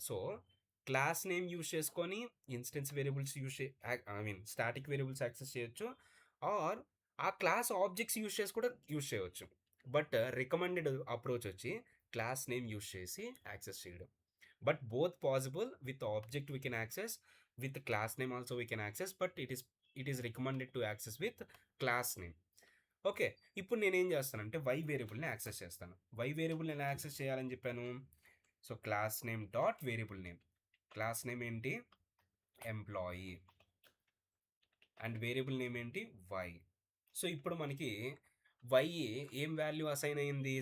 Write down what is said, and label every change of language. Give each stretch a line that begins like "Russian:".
Telugu: So class name use చేసుకొని instance variables static variables access చేయొచ్చు, are ఆ class objects use చేయవచ్చు. But recommended approach వచ్చి class name use చేసి access చేయడం.
English: But both possible. With object we can access, with class name also we can access, but it is recommended to access with class name.
Telugu: Okay, ఇప్పుడు నేనేం చేస్తానంటే y వేరియబుల్ని access చేస్తాను. y వేరియబుల్ని ఎలా access చేయాలని చెప్పాను? So class name dot variable name, class name ఏంటి? ఎంప్లాయీ, అండ్ వేరియబుల్ నేమ్ ఏంటి? y. సో ఇప్పుడు మనకి y ఏం వాల్యూ అసైన్ అయింది?